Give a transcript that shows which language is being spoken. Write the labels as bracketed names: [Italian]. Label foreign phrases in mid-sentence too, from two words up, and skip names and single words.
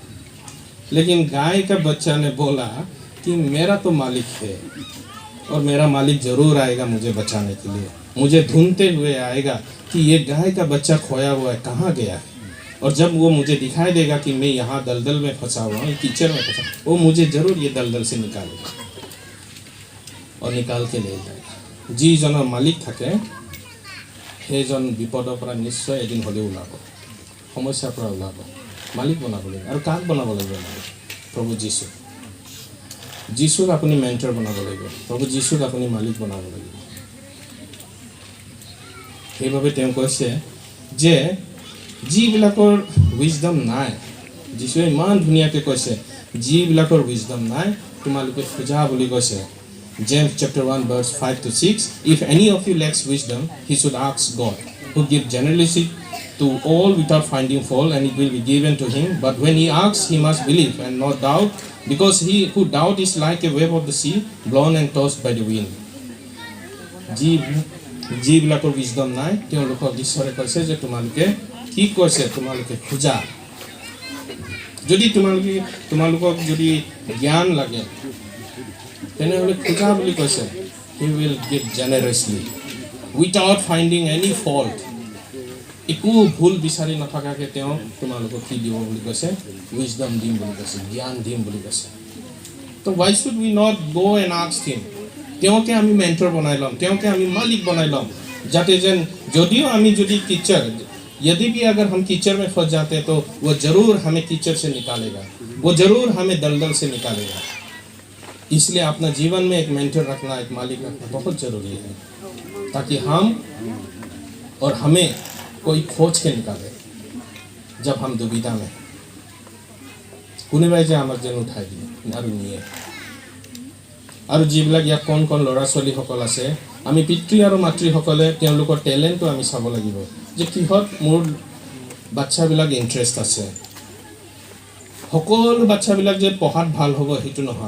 [Hindi] लेकिन गाय का बच्चा ने बोला कि मेरा तो मालिक है और मेरा मालिक जरूर आएगा मुझे बचाने के लिए, मुझे ढूंढते हुए आएगा कि ये गाय का बच्चा खोया हुआ है, कहाँ गया है। और जब वो मुझे दिखाई देगा कि मैं यहाँ दलदल में फंसा हुआ हूँ, कीचड़ में फंसा, वो मुझे जरूर ये दलदल से निकालेगा और निकाल के ले जाएगा। [Assamese] যিজন মালিক থাকে সেইজন বিপদৰ পৰা নিশ্চয় এদিন হ'লেও ওলাব, সমস্যাৰ পৰা ওলাব। মালিক বনাব লাগিব। আৰু কাক বনাব লাগিব? প্ৰভু যীশু। যীশুক আপুনি মেণ্টৰ বনাব লাগিব, প্ৰভু যীশুক আপুনি মালিক বনাব লাগিব। সেইভাবে তেওঁ কৈছে যে যিবিলাকৰ উইজডম নাই, যীশুৱে ইমান ধুনীয়াকৈ কৈছে, যিবিলাকৰ উইজডম নাই তোমালোকে খোজা বুলি কৈছে। [English] James chapter 1 verse 5 to 6, if any of you lacks wisdom, he should ask God, who gives generously to all without finding fault, and it will be given to him. But when he asks, he must believe and not doubt, because he who doubts is like a wave of the sea, blown and tossed by the wind. [Assamese] যিবিলাকৰ উইজডম নাই তেওঁলোকক ঈশ্বৰে কৈছে যে তোমালোকে কি কৈছে? তোমালোকে খোজা। যদি তোমালোকক যদি জ্ঞান লাগে তেনেহ'লে খোজা বুলি কৈছে। [English] He will give generously without finding any fault. [Assamese] একো ভুল বিচাৰি নথকাকৈ তেওঁ তোমালোকক কি দিব বুলি কৈছে? উইজডম দিম বুলি কৈছে, জ্ঞান দিম বুলি কৈছে। [English] তো why should we not go and ask him? [Assamese] তেওঁকে আমি মেণ্টৰ বনাই ল'ম, তেওঁকে আমি মালিক বনাই ল'ম, যাতে যেন যদিও আমি যদি [Hindi] कीचड़, यदि भी अगर हम कीचड़ में फंस जाते हैं तो वो जरूर हमें कीचड़ से निकालेगा, वो जरूर हमें दलदल से निकालेगा। इसलिए अपना जीवन में एक मेंटर रखना, एक मालिक रखना बहुत जरूरी है, ताकि हम और हमें कोई खोज के निकाले जब हम दुविधा में। [Assamese] কোনোবাই যে আমাক যেন উঠাই দিয়ে আৰু নিয়ে। আৰু যিবিলাক ইয়াত কোন কোন ল'ৰা ছোৱালীসকল আছে, আমি পিতৃ আৰু মাতৃসকলে তেওঁলোকৰ টেলেণ্টটো আমি চাব লাগিব যে কিহত মোৰ বাচ্চাবিলাক ইণ্টাৰেষ্ট আছে। সকলো বাচ্চাবিলাক যে পঢ়াত ভাল হ'ব সেইটো নহয়।